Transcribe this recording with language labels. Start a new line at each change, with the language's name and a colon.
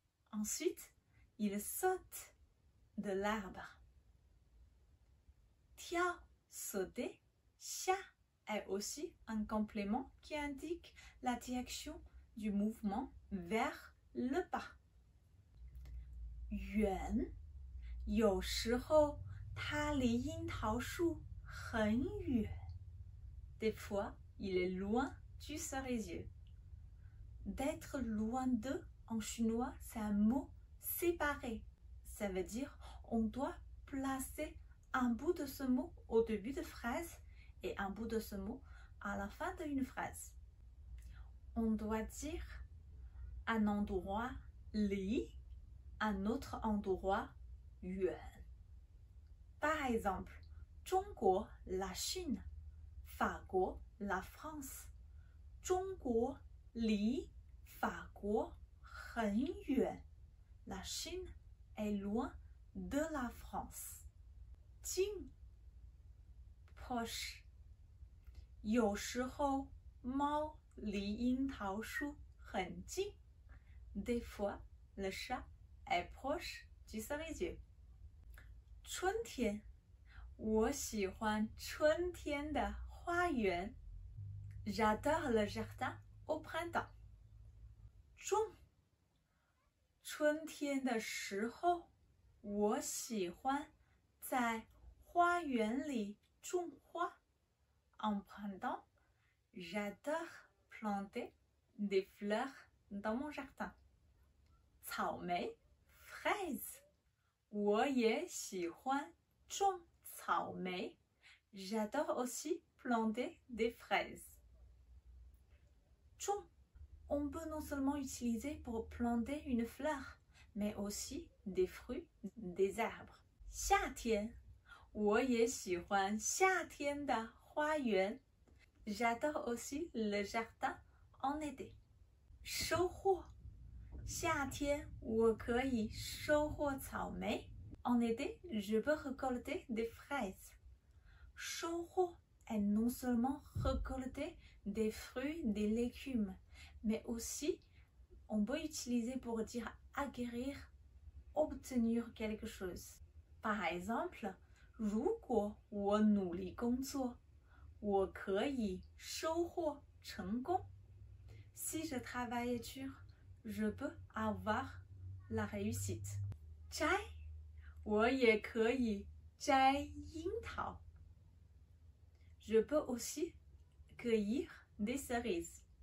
French: Ensuite, il saute de l'arbre. 跳 sauter, 下 est aussi un complément qui indique la direction du mouvement vers le bas.
Chinese: 远，有时候它离樱桃树很远。
French: Des fois, il est loin du cerisier. D'être loin d'eux en chinois, c'est un mot séparé. Ça veut dire on doit placer un bout de ce mot au début de phrase et un bout de ce mot à la fin d'une phrase. On doit dire un endroit li, un autre endroit yuan. Par exemple, 中国 la Chine, 法国 la France.
Chinese: 中国离法国很远
French: La Chine est loin de la France. 近 proche.
Chinese: 有时候猫离樱桃树很近
French: Des fois, le chat est proche du cerisier.
Chinese: 春天，我喜欢春天的花园。
French: J'adore le jardin au printemps.
Chinese: 种，春天的时候，我喜欢在花园里种花。
French: En printemps, j'adore planter des fleurs dans mon jardin.
Chinese: 草莓 fraise. 我也喜欢种草莓。
French: J'adore aussi planter des fraises. 种 on peut non seulement utiliser pour planter une fleur, mais aussi des fruits, des arbres.
Chinese: 夏天，我也喜欢夏天的花园。
French: J'adore aussi le jardin en été.
Chinese: 收获，夏天我可以收获草莓。
French: En été, je peux récolter des fraises. 收获 est non seulement récolter des fruits, des légumes, mais aussi on peut utiliser pour dire acquérir, obtenir quelque chose. Par exemple,
Chinese: 如果我努力工作，我可以收获成功。
French: Si je travaille dur, je peux avoir la réussite.
Chinese: 摘，我也可以摘樱桃。
French: Je peux aussi cueillir des cerises.